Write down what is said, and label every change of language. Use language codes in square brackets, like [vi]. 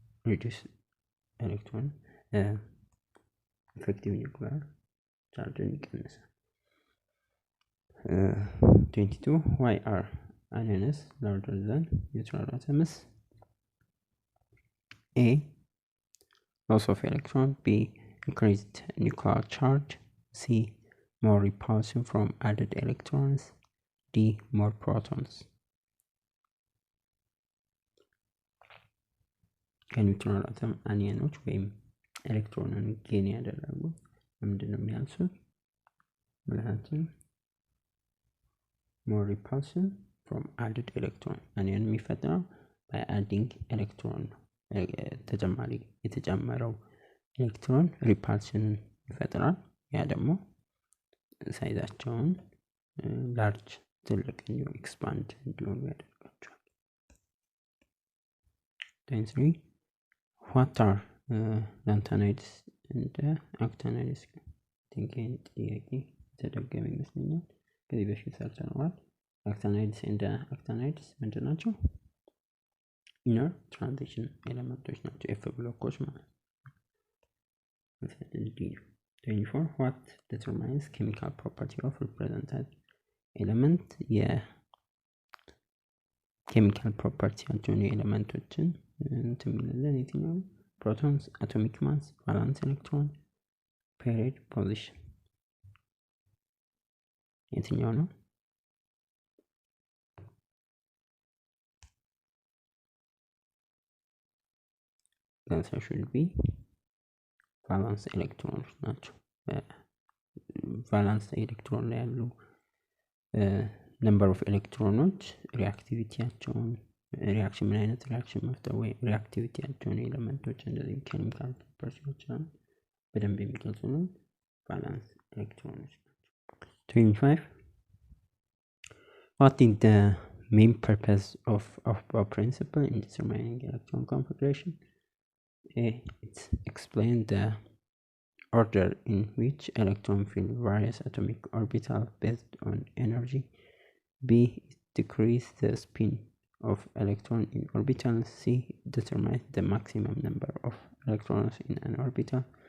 [en] reduce electron effective nuclear charge ይቀንሳል። 22 why are anions larger than neutral atoms? A loss of electron, B increased nuclear charge, C more repulsion from added electrons, D more protons. [am] ከኒውትራል አተም አኒዮኖች ወይም ኤሌክትሮንን ጌን ያደረጉ ምንድነው የሚያንሱት? ምክንያቱም [en] more repulsion from added electron anion [am] የሚፈጠረው [en] by adding electron [am] ተጨማሪ የተጨመረው ኤሌክትሮን ሪፓልሽን ይፈጥራል። ያ ደግሞ ሳይዛቸውን ላርጅ ትልቅ እንዲሆን ኤክስፓንድ እንዲሆኑ ያደርጋቸዋል። [en] 23 what are lanthanides and actinides? [am] ቲንኪንግ ጥያቄ ተደገመ ይመስለኛል። ከዚህ በፊት ሰርተነዋል። actinides and actinides ምንድን ናቸው? inner transition ኤሌመንቶች ናቸው። ኤፍ ብሎኮች ማለት ነው። [en] 24 what determines chemical property of represented element? [am] የኬሚካል ፕሮፐርቲያቸውን የኤሌመንቶችን እንትምንለን የትኛው? ፕሮቶንስ፣ አቶሚክ ማስ፣ ቫላንስ ኤሌክትሮን፣ ፔሪድ ፖዚሽን የትኛው ነው? [en] answer should be [am] ቫላንስ ኤሌክትሮኖች ናቸው። ቫላንስ ኤሌክትሮን ላይ ያሉ ነምበር ኦፍ ኤሌክትሮኖች ሪአክቲቪቲያቸውን ሪአክሽን ምን አይነት ሪአክሽን መፍጠር ወይ ሪአክቲቪቲያቸውን ኤሌመንቶች እንደዚህ ኬሚካል ፕሮፐርቲዎች በደንብ የሚገልጹልን ቫላንስ ኤሌክትሮኖች ናቸው። [en] 25 what is the main purpose of Bohr principle in determining electron configuration? A it explains the order in which electrons fill various atomic orbitals based on energy. B it decreases the spin of electron in orbital. C determines the maximum number of electrons in an orbital.